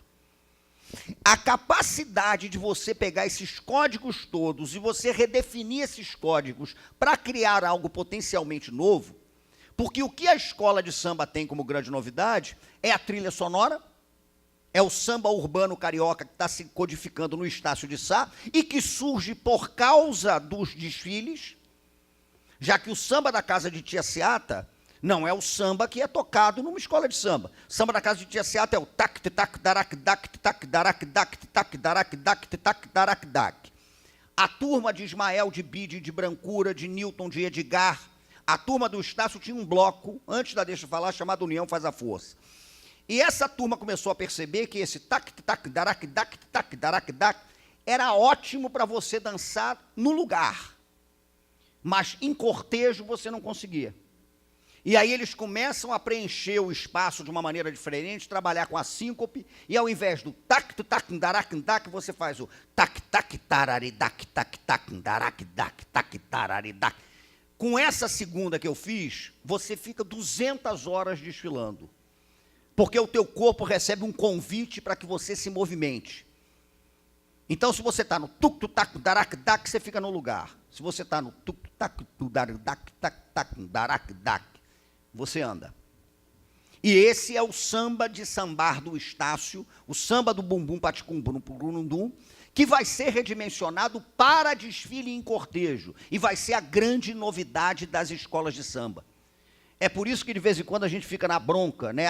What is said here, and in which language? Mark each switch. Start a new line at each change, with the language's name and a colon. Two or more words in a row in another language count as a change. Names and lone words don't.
Portuguese: A capacidade de você pegar esses códigos todos e você redefinir esses códigos para criar algo potencialmente novo, porque o que a escola de samba tem como grande novidade é a trilha sonora, é o samba urbano carioca que está se codificando no Estácio de Sá e que surge por causa dos desfiles, já que o samba da casa de Tia Seata não é o samba que é tocado numa escola de samba. O samba da casa de Tia Seata é o tac tac darak dak tac darak dak tac darak dak tac darak dak. A turma de Ismael, de Bide, de Brancura, de Newton, de Edgar, a turma do Estácio tinha um bloco, antes da deixa eu falar, chamado União Faz a Força. E essa turma começou a perceber que esse tac tac darak dak tac darak dak era ótimo para você dançar no lugar, mas em cortejo você não conseguia. E aí eles começam a preencher o espaço de uma maneira diferente, trabalhar com a síncope, e ao invés do tac tac darak dak, você faz o tac tac tararidak tac tac darak dak tac tararidak. Com essa segunda que eu fiz, você fica 200 horas desfilando, porque o teu corpo recebe um convite para que você se movimente. Então, se você está no tuk tac darak dak, você fica no lugar. Se você está no tuk tac darak tac darak dak, você anda. E esse é o samba de sambar do Estácio, o samba do bumbum paticum que vai ser redimensionado para desfile em cortejo e vai ser a grande novidade das escolas de samba. É por isso que de vez em quando a gente fica na bronca, né?